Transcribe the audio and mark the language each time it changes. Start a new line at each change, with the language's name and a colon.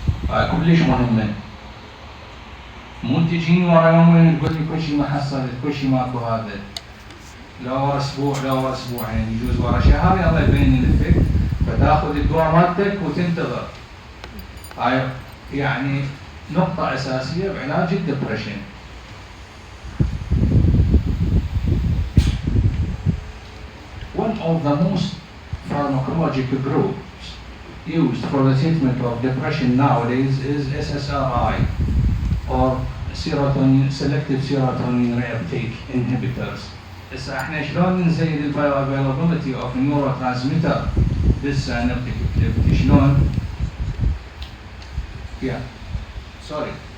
Arabic: هاي كلش مهمه مو تجيني ورا يومين تقول لي كل شيء ما حصلت كل شيء ماكو هذا لا ورا اسبوع لا ورا اسبوعين يجوز ورا شهر يلا يبين الافكت فتاخذ الدواء مالتك وتنتظر. هاي يعني نقطة أساسية بعلاج الدبريشن.
English: One of the most pharmacological groups used for the treatment of depression nowadays is SSRI or selective serotonin reuptake inhibitors.
Arabic: هسه احنا شلون نزيد البايو افيلابيلتي اوف نيوروترانسميتر بالسينابتيك شلون؟
English: Sorry.